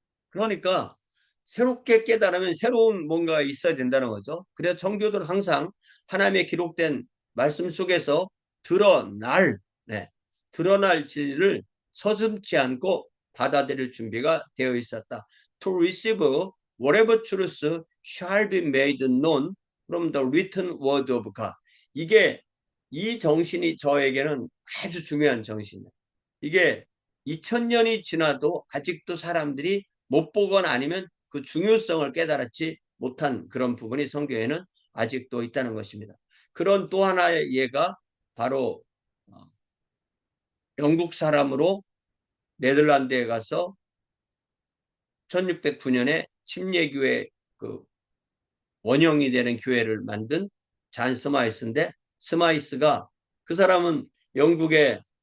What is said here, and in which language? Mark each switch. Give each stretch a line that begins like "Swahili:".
Korean: 그러니까 새롭게 깨달으면 새로운 뭔가가 있어야 된다는 거죠. 그래서 청교도는 항상 하나님의 기록된 말씀 속에서 드러날, 네, 드러날 진리를 서슴지 않고 받아들일 준비가 되어 있었다.
English: To receive whatever truth shall be made known from the written word of God.
Korean: 이게 이 정신이 저에게는 아주 중요한 정신이에요. 이게 2000년이 지나도 아직도 사람들이 못 보거나 아니면 그 중요성을 깨달았지 못한 그런 부분이 성경에는 아직도 있다는 것입니다. 그런 또 하나의 예가 바로 영국 사람으로 네덜란드에 가서 1609년에 침례교회 그 원형이 되는 교회를 만든 잔 스마이스인데, 스마이스가 그 사람은 영국의